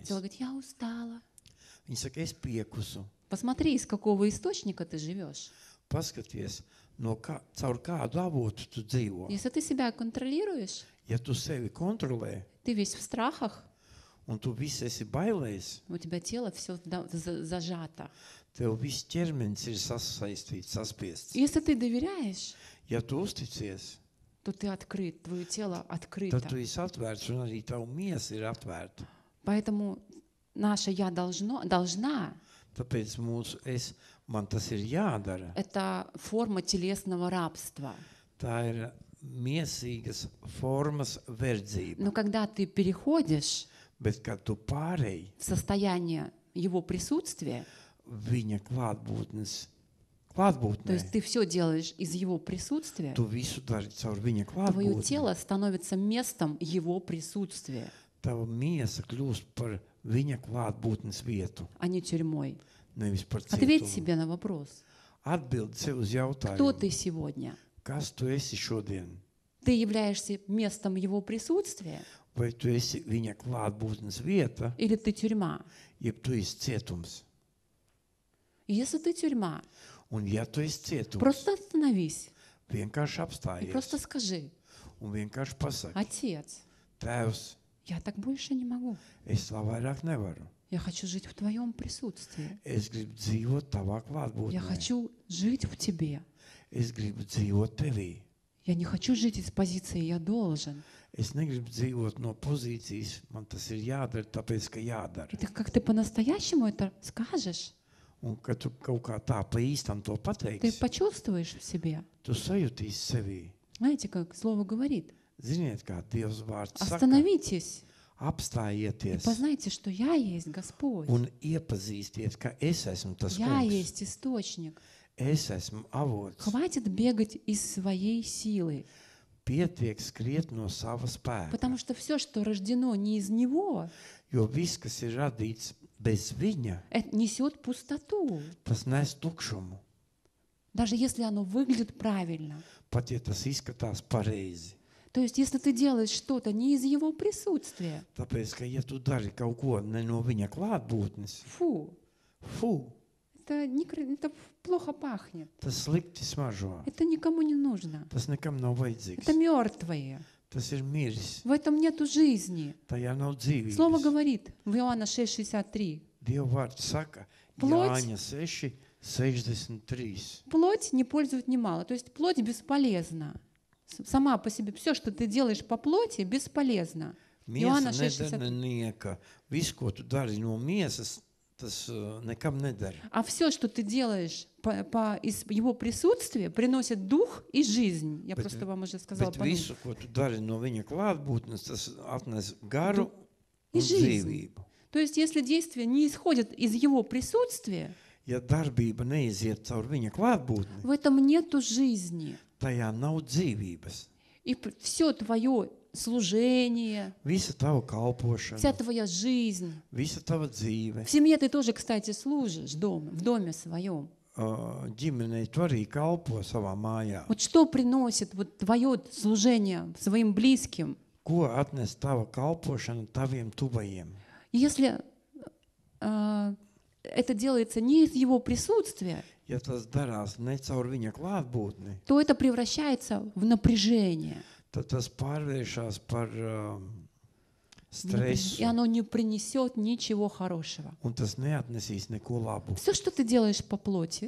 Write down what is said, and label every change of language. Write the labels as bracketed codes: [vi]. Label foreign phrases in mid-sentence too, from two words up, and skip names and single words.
[ru] Тело говорит, я устала. [lv] Viņa saka, es piekusu. [ru] Посмотри, из какого источника ты живешь. [lv] Paskaties, caur kādu avotu tu dzīvo. [ru] Если ты себя контролируешь, [lv] Ja tu sevi kontrolē, [ru] ты весь в страхах, [lv] un tu viss esi bailējis, [ru] у тебя тело все зажато. [lv] tev viss ķermenis ir sasaistīts, saspiests. [ru] Если ты доверяешь, [lv] Ja tu uzticies, [ru] то ты открыт, твое тело [lv] tad [ru] открыто. [lv] tu esi atvērts un arī tava miesa ir atvērta. [ru] Поэтому наше «я должна» [lv] Tāpēc man tas ir jādara. — [ru] это форма телесного рабства. [lv] Tā ir miesīgas formas verdzība. [ru] Но когда ты переходишь [lv] Bet, kad tu pārēji [ru] в состояние его присутствия, [lv] viņa [ru] то [lv] klātbūtnē, [ru] есть ты все делаешь из его присутствия, [lv] tu visu dari caur viņa [ru] твое [lv] klātbūtni, [ru] тело становится местом его присутствия. [lv] tava miesa kļūst par viņa klātbūtnes vietu, [ru] а не тюрьмой. [lv] nevis par [ru] Ответь [lv] cietumu. [ru] себе на вопрос. [lv] Atbildi sev uz [ru] Кто ты [lv] jautājumu, [ru] сегодня? [lv] kas tu esi šodien? [ru] Ты являешься местом Его присутствия [lv] Vai tu esi viņa klātbūtnes vieta, [ru] или ты тюрьма? [lv] jeb tu esi cietums? [ru] И если ты тюрьма, [lv] Un ja tu esi cietums, [ru] просто остановись [lv] vienkārši [ru] и [lv] apstājies [ru] просто скажи: [lv] un vienkārši pasaki, [ru] Отец, [lv] Tēvs, [ru] я так больше не могу. [lv] es tā vairāk nevaru. [ru] Я хочу жить в Твоем присутствии. [lv] Es gribu dzīvot tavā [ru] Я [lv] klātbūtnē. [ru] хочу жить в Тебе. [lv] Es gribu dzīvot tevī. [ru] Я не хочу жить из позиции «я должен». [lv] Es negribu dzīvot no pozīcijas, man tas ir jādara, tāpēc, ka jādara. [ru] И ты как ты по-настоящему это скажешь, [lv] Un, kad tu kaut kā tā pa īstam to [ru] ты [lv] pateiksi, [ru] почувствуешь в себе. [lv] tu sajutīsi sevī. [ru] Знаете, как Слово говорит? [lv] Ziniet, kā Dievs vārds saka, [ru] Остановитесь и [lv] apstājieties [ru] познайте, что Я есть Господь. [lv] un iepazīstiet, ka es esmu tas [ru] Я [lv] kungs. [ru] есть источник. [lv] Es esmu avots. [ru] Хватит бегать из своей силы, [lv] Pietiek skriet no sava spēka. [ru] потому что все, что рождено не из Него, [lv] Jo viss, kas ir radīts bez viņa, [ru] это несет пустоту. [lv] tas nes tukšumu. [ru] Даже если оно выглядит правильно. [lv] Pat ja tas izskatās pareizi. [ru] То есть, если ты делаешь что-то не из Его присутствия, [lv] Tāpēc, ka ja tu dari kaut ko ne no viņa klātbūtnes, [ru] фу, это это плохо пахнет. [lv] tas slikti smaržo. [ru] Это никому не нужно. [lv] Tas nekam nav vajadzīgs. [ru] Это мертвые. [lv] Tas ir miris. [ru] В этом нету жизни. [lv] Tajā nav dzīvības. [ru] Слово говорит в Иоанна 6,63. [lv] Dieva vārds saka, [ru] Плоть. [lv] Jāņa 6, 63. [ru] Плоть не пользует немало. То есть плоть бесполезна. Сама по себе. Все, что ты делаешь по плоти, бесполезно. Иоанна [lv] Miesa 6,63. nedara nieka. Viss, ko tu dari no miesas, tas nekam nedara. [ru] А все, что ты делаешь из Его присутствия, приносит дух и жизнь. Я просто вам уже сказала. [lv] Bet visu, ko tu dari no viņa klātbūtnes, tas atnes garu [ru] И [lv] un [ru] жизнь. [lv] dzīvību. [ru] То есть, если действие не исходит из Его присутствия, [lv] Ja darbība neiziet caur viņa klātbūtni, [ru] в этом нету жизни. [lv] tajā nav dzīvības. [ru] И все твое служение, [lv] Visa tava [ru] вся [lv] kalpošana, [ru] твоя жизнь. [lv] visa tava dzīve, [ru] В семье ты тоже, кстати, служишь дома, в доме своем. [lv] ģimenei tu arī kalpo savā mājā. [ru] Вот что приносит вот твое служение своим близким? [lv] Ko atnes tava kalpošana taviem tuvajiem? [ru] Если это делается не из Его присутствия, [lv] Ja tas darās ne caur viņa klātbūtni, [ru] то это превращается в напряжение. [lv] tad tas pārvēršas par [ru] И [lv] stresu, [ru] оно не принесет ничего хорошего. [lv] un tas neatnesīs neko labu. [ru] Все, что ты делаешь по плоти,